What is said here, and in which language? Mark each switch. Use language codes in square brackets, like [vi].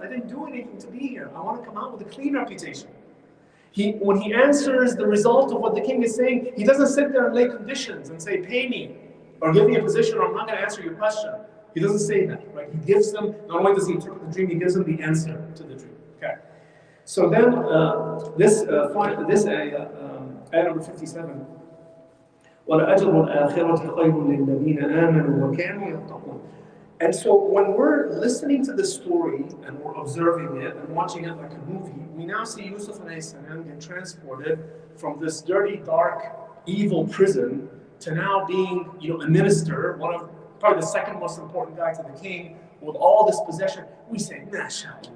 [en] I didn't do anything to be here. I want to come out with a clean reputation. When he answers the result of what the king is saying, he doesn't sit there and lay conditions and say, pay me, or give me a position, or I'm not going to answer your question. He doesn't say that, right? He gives them, not only does he interpret the dream, he gives them the answer to the dream. Okay. So then, this ayah number 57, [ar] وَلَأَجْرُ الْآخِرَةِ خَيْرٌ لِلَّذِينَ آمَنُوا وَكَانُوا يَتَّقُونَ. [en] And so when we're listening to the story and we're observing it and watching it like a movie, we now see Yusuf ﷺ get transported from this dirty, dark, evil prison to now being, a minister, probably the second most important guy to the king, with all this possession. We say, mashallah.